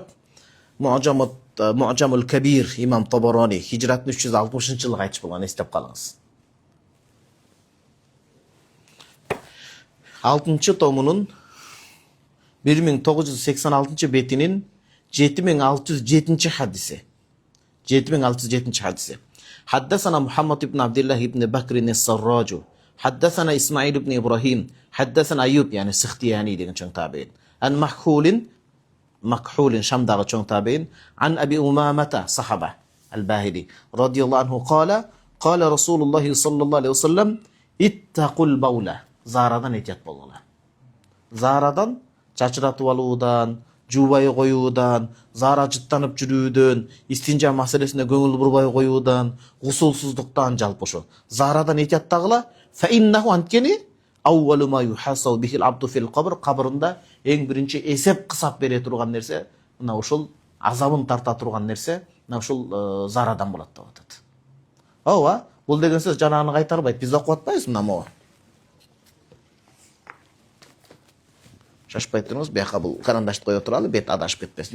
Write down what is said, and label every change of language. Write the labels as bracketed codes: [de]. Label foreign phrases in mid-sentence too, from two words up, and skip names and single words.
[ky] Муъджамул Кабир Имам Табарани хижраттын 360-жылы кайтыш болгон, эстеп калыңыз. 6-томунун 1986-бетинин 7607 хадиси. [ar] 7607 хадиси. حدثنا محمد بن عبد الله بن بكر السراج حدثنا إسماعيل بن إبراهيم حدثنا أيوب يعني سختياني [ky] деген чоң табиин [ar] عن مكحول شمداغ [ky] чоң табиин [ar] عن أبي أمامة صحابة الباهلي رضي الله عنه قال رسول الله صلى الله عليه وسلم اتقوا البول [ky] зарадан этият болгула. Зарадан чачыратып алуудан, жуубай коюудан, зара жыттанып жүрүүдөн, истинжа маселесине көңүл бурбай коюудан, гусулсуздуктан, жалпы ошо зарадан этияттагыла. [ar] فإنه анткени أول ما يحاسب به العبد في القبر, [ky] кабырында эң биринчи эсеп кысап бере турган нерсе, мына ошол азабын тарта турган нерсе, мына ошол зарадан болот деп атат. Ооба, бул деген сөз жанагыны кайтарбайт. Биз окуп атпайбызбы мына могу? Шашпай туруңуз, бияка бул карандашты кое туралы, бет адашып кетпесин.